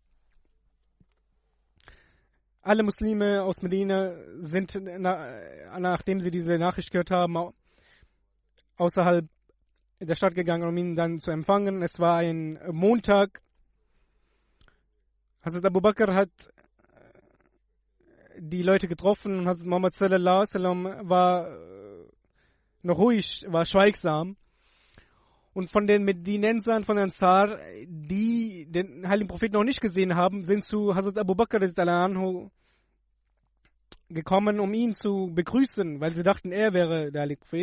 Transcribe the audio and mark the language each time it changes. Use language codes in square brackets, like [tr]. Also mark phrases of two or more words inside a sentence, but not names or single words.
[de] Alle Muslime aus Medina sind, nachdem sie diese Nachricht gehört haben, außerhalb der Stadt gegangen, um ihn dann zu empfangen. Es war ein Montag. Hazrat Abu Bakr hat die Leute getroffen und Hazrat Muhammad [ar] صلى الله عليه وسلم [de] war noch ruhig, war schweigsam. Und von den Medinensern, von Ansar, die den heiligen Propheten noch nicht gesehen haben, sind zu Hazrat Abu Bakr anhu gekommen, um ihn zu begrüßen, weil sie dachten, er wäre der heilige Prophet.